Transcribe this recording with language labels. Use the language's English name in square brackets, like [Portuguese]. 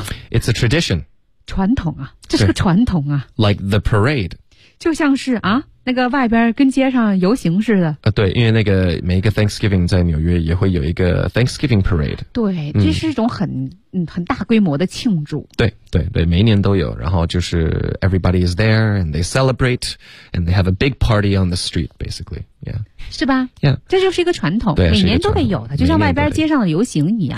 [English] It's a tradition. [Chinese] 传统啊，这是个传统啊。 [English] Like the parade. [Chinese] 就像是啊，那个外边跟街上游行似的。对，因为那个每一个 Thanksgiving 在纽约也会有一个 Thanksgiving parade. 对，这是一种很大规模的庆祝。对。对对每一年都有然后就是 [English] everybody is there and they celebrate and they have a big party on the street basically yeah [Chinese] 是吧 [English] yeah [Chinese] 这就是一个传统对每年都会有的就像外边街上的游行一样